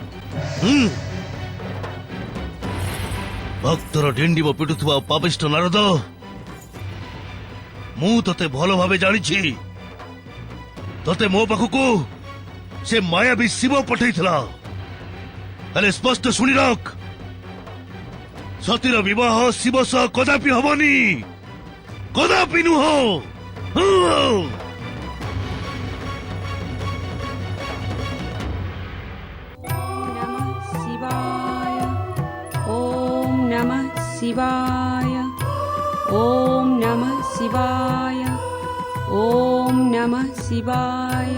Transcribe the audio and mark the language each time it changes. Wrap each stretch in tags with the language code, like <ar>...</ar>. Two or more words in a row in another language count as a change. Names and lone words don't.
<or>ଭକ୍ତର ଡିଣ୍ଡିମ ପିଟୁଥିବା ପାପିଷ୍ଟ ନାରଦ, ମୁଁ ତତେ ଭଲ ଭାବେ ଜାଣିଛି। ତତେ ମୋ ପାଖକୁ ସେ ମାୟାବୀ ଶିବ ପଠେଇଥିଲା। ହେଲେ ସ୍ପଷ୍ଟ ଶୁଣି ରଖ, ସତୀର ବିବାହ ଶିବ ସହ କଦାପି ହବନି, କଦାପି ନୁହଁ।</or> <sa>ओम नमः शिवाय। ओम नमः शिवाय। ओम नमः शिवाय।</sa>